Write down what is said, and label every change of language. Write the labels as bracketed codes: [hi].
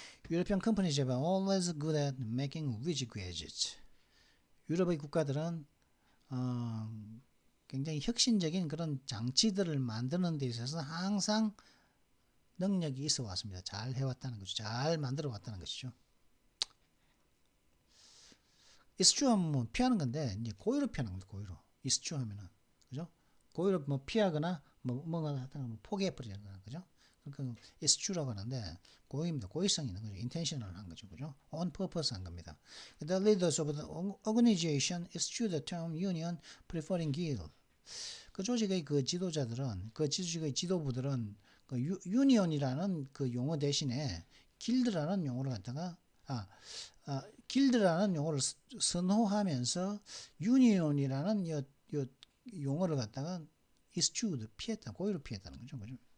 [en] European companies have always good at making wheezy gadgets. [ko] 유럽의 국가들은 굉장히 혁신적인 그런 장치들을 만드는 데 있어서 항상 능력이 있어 왔습니다. 잘 해왔다는 거죠. 잘 만들어 왔다는 것이죠. eschew 하면 뭐 피하는 건데 이제 고의로 피하는 겁니다. 고의로 eschew 하면은 그죠? 고의로 뭐 피하거나 뭔가 하다가 포기해 버리는 거죠. 그죠? 그러니까 eschew라고 하는데 고의입니다. 고의성이 있는 거죠. intentional 한 거죠. 그죠? [en] on purpose [ko] 한 겁니다. [en] The leaders of the organization eschew the term union preferring guild. [ko] 그 조직의 그 지도자들은 그 조직의 지도부들은 그 유니온이라는 그 용어 대신에 길드라는 용어를 갖다가 길드라는 용어를 선호하면서 유니온이라는 용어를 갖다가 eschewed 피했다. 고의로 피했다는 거죠. 그죠?